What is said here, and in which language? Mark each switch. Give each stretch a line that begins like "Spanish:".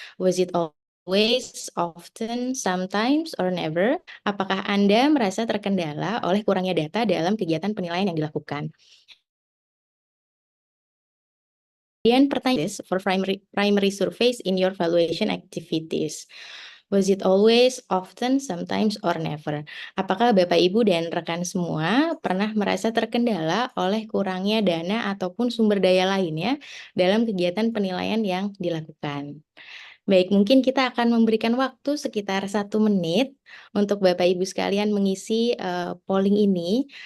English: Was it always, often, sometimes, or never?
Indonesian: Apakah Anda merasa terkendala oleh kurangnya data dalam kegiatan penilaian yang dilakukan? Kemudian pertanyaan
English: for primary surveys in your valuation activities. Was it always, often, sometimes, or never?
Indonesian: Apakah Bapak, Ibu, dan rekan semua pernah merasa terkendala oleh kurangnya dana ataupun sumber daya lainnya dalam kegiatan penilaian yang dilakukan? Baik, mungkin kita akan memberikan waktu sekitar 1 menit untuk Bapak Ibu sekalian mengisi polling ini.